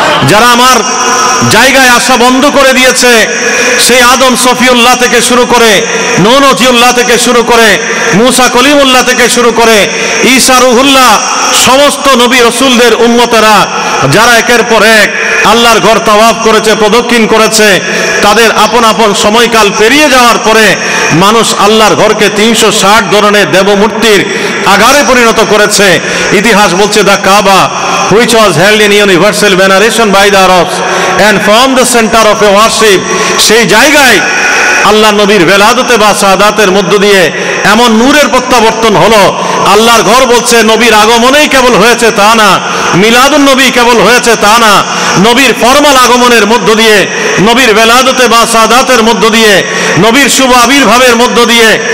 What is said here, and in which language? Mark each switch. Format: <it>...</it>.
<bn>যারা আমার জায়গায় আসা বন্ধ করে দিয়েছে, সেই আদম সফিউল্লাহ থেকে শুরু করে, নূহ নজিউল্লাহ থেকে শুরু করে, মুসা কলিমুল্লাহ থেকে শুরু করে, ঈসা রুহুল্লাহ, সমস্ত নবী রসুলদের উম্মতেরা যারা একের পর এক আল্লাহর ঘর তাওয়াফ করেছে, প্রদক্ষিণ করেছে, তাদের আপন আপন সময়কাল পেরিয়ে যাওয়ার পরে মানুষ আল্লাহর ঘরকে 360 ধরনের দেবমূর্তির আগারে পরিণত করেছে। ইতিহাস বলছে,</bn> <en>the Kaaba which was held in universal veneration by the Arabs and formed the center of a worship,</en> <bn>সেই জায়গায় আল্লাহ নবীর বেলাদতে বা শাহাদাতের মধ্য দিয়ে এমন নূরের প্রত্যাবর্তন হলো। আল্লাহর ঘর বলছে নবীর আগমনেই কেবল হয়েছে তা না, মিলাদুন নবী কেবল হয়েছে তা না, নবীর ফরমাল আগমনের মধ্য দিয়ে, নবীর বেলাদতে বা শাহাদাতের মধ্য দিয়ে, নবীর শুভ আবির্ভাবের মধ্য দিয়ে,</bn>